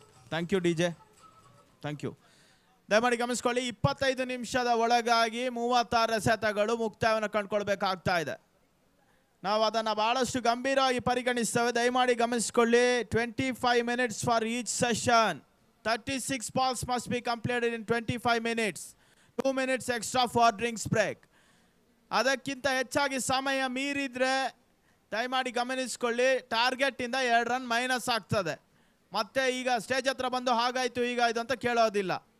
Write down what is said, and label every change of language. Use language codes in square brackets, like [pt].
[en] Thank you DJ, thank you. [kn] ದಯಮಾಡಿ ಗಮನಿಸ್ಕೊಳ್ಳಿ, 25 ನಿಮಿಷದ ಒಳಗಾಗಿ 36 ಎಸೆತಗಳು ಮುಕ್ತಾಯವನ್ನು ಕಂಡುಕೊಳ್ಬೇಕಾಗ್ತಾ ಇದೆ. ನಾವು ಅದನ್ನು ಬಹಳಷ್ಟು ಗಂಭೀರವಾಗಿ ಪರಿಗಣಿಸ್ತೇವೆ. ದಯಮಾಡಿ ಗಮನಿಸ್ಕೊಳ್ಳಿ, [en] 25 minutes for each session. 36 balls must be completed in 25 minutes. 2 minutes extra for drinks break. [kn] ಅದಕ್ಕಿಂತ ಹೆಚ್ಚಾಗಿ ಸಮಯ ಮೀರಿದ್ರೆ ದಯಮಾಡಿ ಗಮನಿಸ್ಕೊಳ್ಳಿ, ಟಾರ್ಗೆಟ್ ಇಂದ 2 ರನ್ ಮೈನಸ್ ಆಗ್ತದೆ. ಮತ್ತೆ ಈಗ ಸ್ಟೇಜ್ ಹತ್ರ ಬಂದು ಹಾಗಾಯ್ತು ಹೀಗಾಯ್ತು ಅಂತ ಕೇಳೋದಿಲ್ಲ.